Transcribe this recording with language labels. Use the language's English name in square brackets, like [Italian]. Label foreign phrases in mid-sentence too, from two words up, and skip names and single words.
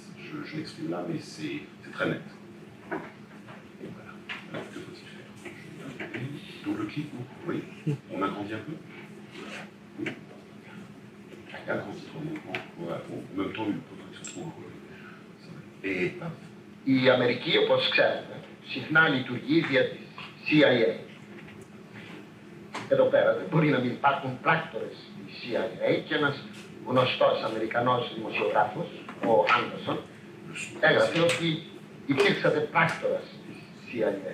[French] Je l'exprime là, mais c'est très net. Et voilà. Alors, que faut-il faire? Double clic, oui. On agrandit un peu. Oui. Agrandit trop. Voilà. En même temps, une protection trop. Et paf. [Greek] Η Αμερική, όπως ξέρετε, συχνά λειτουργεί δια της CIA. Εδώ πέρα δεν μπορεί να μην υπάρχουν πράκτορες της CIA και ένας γνωστός Αμερικανός δημοσιογράφος, ο Άντερσον, έγραψε ότι υπήρξατε πράκτορας της CIA.